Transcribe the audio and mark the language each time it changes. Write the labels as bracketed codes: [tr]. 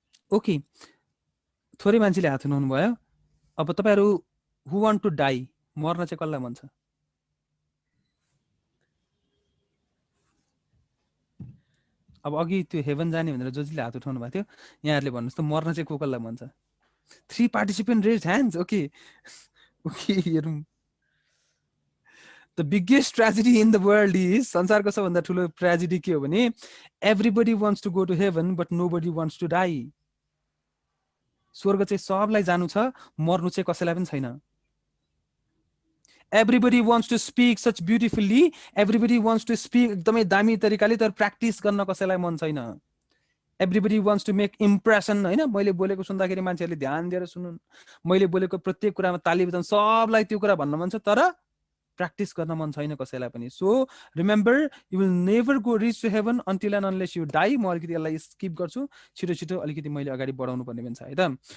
[ne] Okay, थोरै मान्छेले हात उठाउनु भयो। अब तपाईहरु [en] Who want to die? [ne] मर्न चाहिँ कसलाई मन छ? अब अघि त्यो हेभन जाने भनेर जसले हात उठाउनु भएको थियो, यहाँहरुले भन्नुस् त मर्न चाहिँ कसलाई मन छ? [en] 3 participant raised hands. Okay. Okay, हेरौं। The biggest tragedy in the world is, [ne] संसारको सबभन्दा ठुलो ट्रेजेडी के हो भने, [en] everybody wants to go to heaven but nobody wants to die. [ne] स्वर्ग चाहिँ सबलाई जानु छ, मर्नु चाहिँ कसैलाई पनि छैन। [en] Everybody wants to speak such beautifully, everybody wants to speak [ne] एकदमै दामी तरिकाले, तर प्र्याक्टिस गर्न कसैलाई मन छैन। [en] Everybody wants to make impression, [ne] हैन? मैले बोलेको सुन्दाखेरि मान्छेहरुले ध्यान दिएर सुनुन्, मैले बोलेको प्रत्येक कुरामा ताली बजाउन, सबलाई त्यो कुरा भन्न मन छ, तर प्र्याक्टिस गर्न मन छैन कसैलाई पनि। [en] So remember, you will never go rich to heaven until and unless you die. [ne] म अलिकति यसलाई स्किप गर्छु, छिटो छिटो अलिकति मैले अगाडि बढाउनु पर्ने हुन्छ है त।